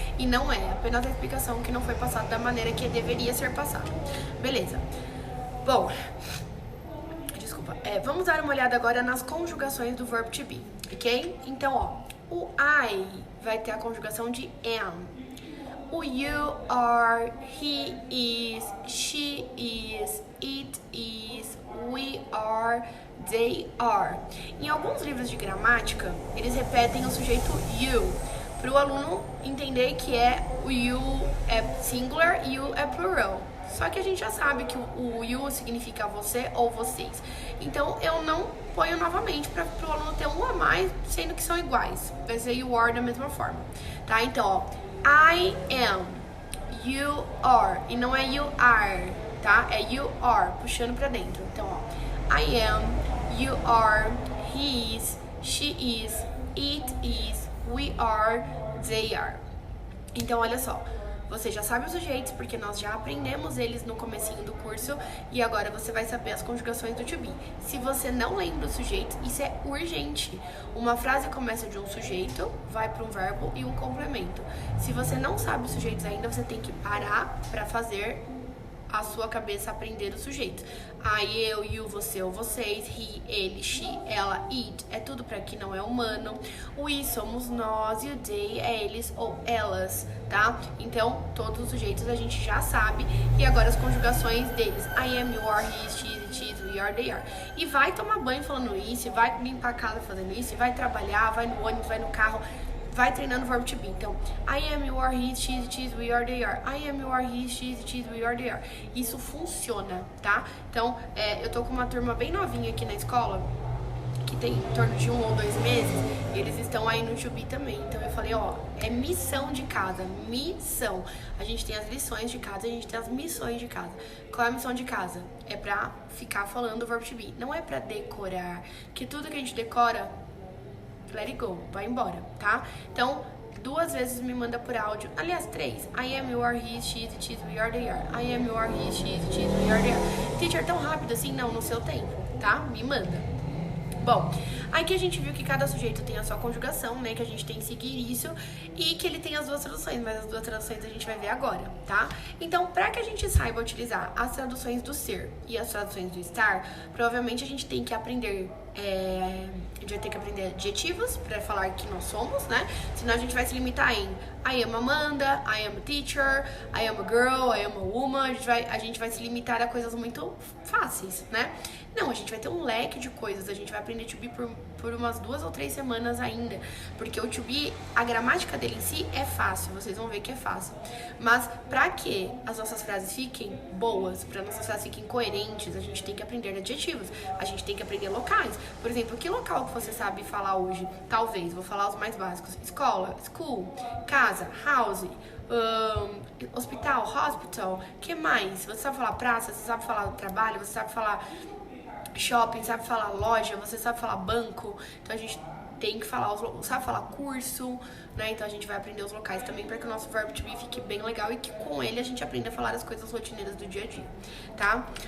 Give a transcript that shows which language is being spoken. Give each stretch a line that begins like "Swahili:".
Portuguese: E não é, apenas a explicação que não foi passada da maneira que deveria ser passada. Beleza. Bom, desculpa. Vamos dar uma olhada agora nas conjugações do verbo to be, ok? Então, O I vai ter a conjugação de am.
English: O you are, he is, she is, it is, we are, they are.
Portuguese: Em alguns livros de gramática, eles repetem o sujeito you, para o aluno entender que o you é singular e you é plural. Só que a gente já sabe que o you significa você ou vocês. Então, eu não ponho novamente para o aluno ter um a mais, sendo que são iguais. Vai ser you are da mesma forma, tá? Então, ó,
English: I am, you are,
Portuguese: e não é you are, tá? É you are, puxando pra dentro.
English: Então, ó, I am, you are, he is, she is, it is, we are, they are.
Portuguese: Então, olha só, você já sabe os sujeitos, porque nós já aprendemos eles no comecinho do curso, e agora você vai saber as conjugações do to be. Se você não lembra os sujeitos, isso é urgente. Uma frase começa de um sujeito, vai para um verbo e um complemento. Se você não sabe os sujeitos ainda, você tem que parar para fazer a sua cabeça aprender os sujeitos. I, eu, you, você ou vocês, he, ele, she, ela, it, é tudo para que não é humano. O we somos nós e o they é eles ou elas, tá? Então, todos os sujeitos a gente já sabe. E agora as conjugações deles.
English: I am, you are, he, she, it is, we are, they are.
Portuguese: E vai tomar banho falando isso, vai limpar a casa fazendo isso, vai trabalhar, vai no ônibus, vai no carro, vai treinando o verbo to be.
English: Então, I am, you are, he, she, it is, we are, they are. I am, you are, he, she, it is, we are, they are.
Portuguese: Isso funciona, tá? Então, eu tô com uma turma bem novinha aqui na escola, que tem em torno de 1 ou 2 meses, e eles estão aí no to be também. Então, eu falei, ó, é missão de casa, missão. A gente tem as lições de casa, a gente tem as missões de casa. Qual é a missão de casa? É pra ficar falando o verbo to be. Não é pra decorar, que tudo que a gente decora,
English: let it go,
Portuguese: vai embora, tá? Então, 2 vezes me manda por áudio. Aliás, 3.
English: I am, you are, he, she, it is, we are, they are. I am, you are, he, she, it is, we are, they are.
Portuguese: Teacher, tão rápido assim? Não, no seu tempo, tá? Me manda. Bom, aqui a gente viu que cada sujeito tem a sua conjugação, né? Que a gente tem que seguir isso e que ele tem as 2 traduções, mas as 2 traduções a gente vai ver agora, tá? Então, pra que a gente saiba utilizar as traduções do ser e as traduções do estar, provavelmente a gente tem que aprender a gente vai ter que aprender adjetivos para falar que nós somos, né? Senão a gente vai se limitar em
English: I am Amanda, I am a teacher, I am a girl, I am a woman.
Portuguese: A gente vai se limitar a coisas muito fáceis, né? Não, a gente vai ter um leque de coisas. A gente vai aprender to be por umas 2 ou 3 semanas ainda. Porque o to be, a gramática dele em si é fácil. Vocês vão ver que é fácil. Mas pra que as nossas frases fiquem boas, para nossas frases fiquem coerentes, a gente tem que aprender adjetivos. A gente tem que aprender locais. Por exemplo, que local que você sabe falar hoje? Talvez, vou falar os mais básicos. Escola, school, casa, house, hospital, hospital. Que mais? Você sabe falar praça, você sabe falar trabalho, você sabe falar shopping, sabe falar loja, você sabe falar banco. Então a gente tem que falar, sabe falar curso, né? Então a gente vai aprender os locais também para que o nosso verbo to be fique bem legal e que com ele a gente aprenda a falar as coisas rotineiras do dia a dia, tá?